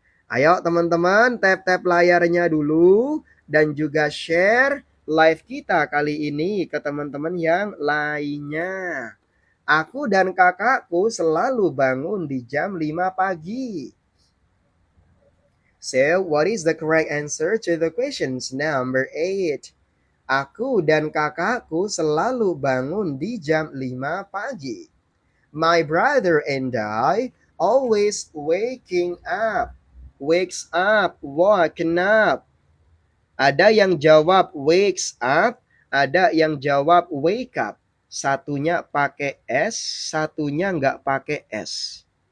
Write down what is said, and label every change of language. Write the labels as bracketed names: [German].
[Indonesian] Ayo teman-teman, tap-tap layarnya dulu dan juga share live kita kali ini ke teman-teman yang lainnya. Aku dan kakakku selalu bangun di jam 5 pagi. [English] So, what is the correct answer to the questions number 8? [Indonesian] Aku dan kakakku selalu bangun di jam 5 pagi. [English] My brother and I always wakes up, waken up. [Indonesian] Ada yang jawab wakes up, ada yang jawab wake up. Satunya pakai S, satunya nggak pakai S.